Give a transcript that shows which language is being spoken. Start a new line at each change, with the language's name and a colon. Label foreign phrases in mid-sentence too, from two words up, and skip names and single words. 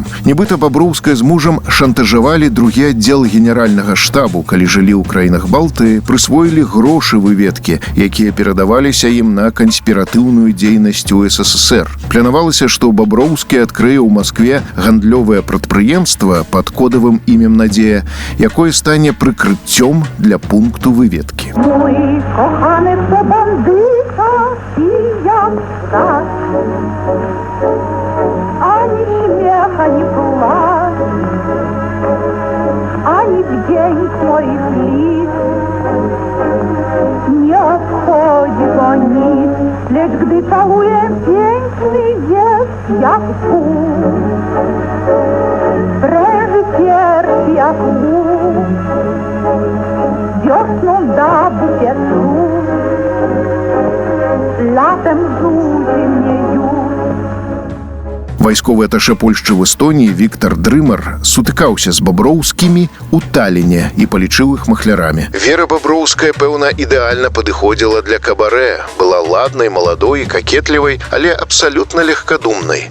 Belarusian: Нібыта Баброўская з мужам шантажавалі другі аддзел генеральнага штабу, калі жылі ў краінах Балты, прысвоілі грошы выведкі, якія перадаваліся ім на канспіратыўную дзейнасць у СССР. Планавалася, што Баброўскі адкрые ў Маскве гандлёвае прадпрыемства пад кодавым імем Надзея, якое стане прыкрыццём для пункту выведкі.
Polish: Mój kochany to bandyta i jak tak, ani śmiecha, ani płacz. twoich lic nie obchodzi go nic, lecz gdy całuje piękny jest jak pół, pręży pierś jak łuk, wiosną da bukiet róż, latem rzuci mnie już.
Belarusian: Вайсковы аташе Польшчы в Эстоніі Віктор Дрымар сутыкаўся з баброўскімі ў Таліне і палічыў іх махлярамі. Вера Баброўская, пэўна, ідэальна падыходзіла для кабарэ. Была ладнай, маладой і какетлівай, але абсалютна легкадумнай.